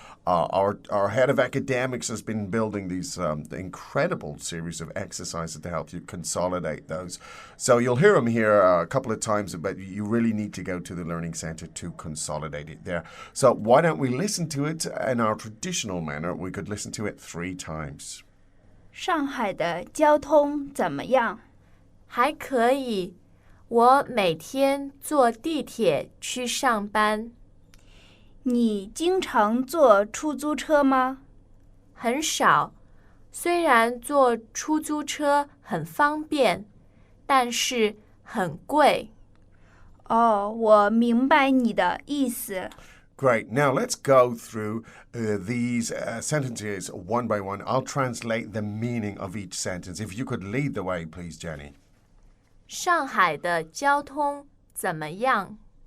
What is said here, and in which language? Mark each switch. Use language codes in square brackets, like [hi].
[en] Our head of academics has been building these incredible series of exercises to help you consolidate those. So you'll hear them here a couple of times, but you really need to go to the Learning Center to consolidate it there. So why don't we listen to it in our traditional manner? We could listen to it 3 times. [zh] 上海的交通怎么样？还可以，我每天坐地铁去上班。你经常坐出租车吗？很少，虽然坐出租车很方便，但是很贵。哦，我明白你的意思。 [en] Great. Now let's go through these sentences one by one. I'll translate the meaning of each sentence. If you could lead the way, please, Jenny. [zh] 上海的交通怎么样？